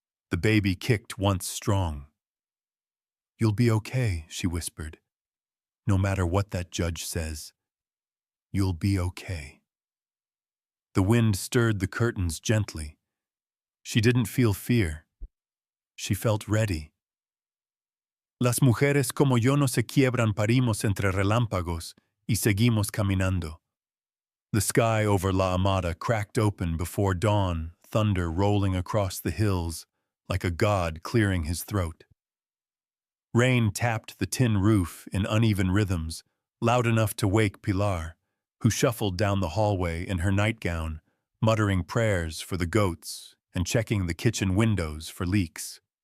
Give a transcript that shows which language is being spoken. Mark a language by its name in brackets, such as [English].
[English] The baby kicked once strong. You'll be okay, she whispered. No matter what that judge says. You'll be okay. The wind stirred the curtains gently. She didn't feel fear. She felt ready. [Spanish] Las mujeres como yo no se quiebran, parimos entre relámpagos y seguimos caminando. [English] The sky over La Amada cracked open before dawn, thunder rolling across the hills like a god clearing his throat. Rain tapped the tin roof in uneven rhythms, loud enough to wake Pilar, who shuffled down the hallway in her nightgown, muttering prayers for the goats and checking the kitchen windows for leaks.